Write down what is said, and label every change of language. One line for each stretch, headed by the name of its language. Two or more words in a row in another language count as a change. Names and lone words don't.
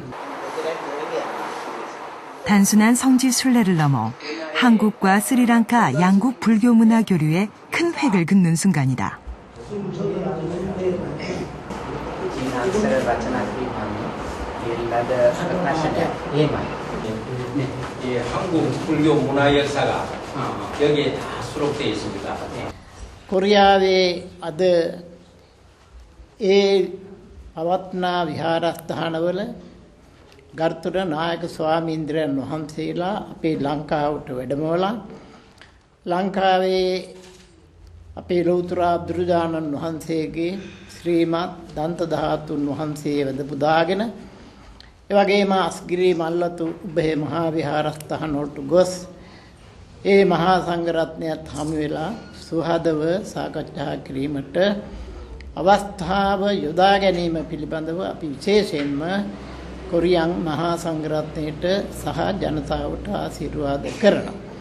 Korean: 단순한 성지 순례를 넘어 한국과 스리랑카 양국 불교 문화 교류에 큰 획을 긋는 순간이다. 한국 불교 문화 역사가 여기에 다 수록되어 있습니다.
Sinhala: කොරියාවේ අද ඒ පවත්නා විහාරස්ථානවල ගරුතර නායක ස්වාමීන්ද්‍රයන් වහන්සේලා අපේ ලංකාවට වැඩමවලා ලංකාවේ අපේ ලෞතර බුදුරජාණන් වහන්සේගේ ශ්‍රීමත් දන්ත ධාතුන් වහන්සේ වැඳ පුදාගෙන ඒ වගේම අස්ගිරි මල්ලතු උභය මහා විහාරස්ථාන වලට ගොස් ඒ මහා සංඝරත්නයත් හමු වෙලා සුහදව සාකච්ඡා කිරීමට අවස්ථාව යොදා ගැනීම පිළිබඳව අපි විශේෂයෙන්ම කොරියන් මහා සංඝරත්නයට සහ ජනතාවට ආශිර්වාද කරනවා.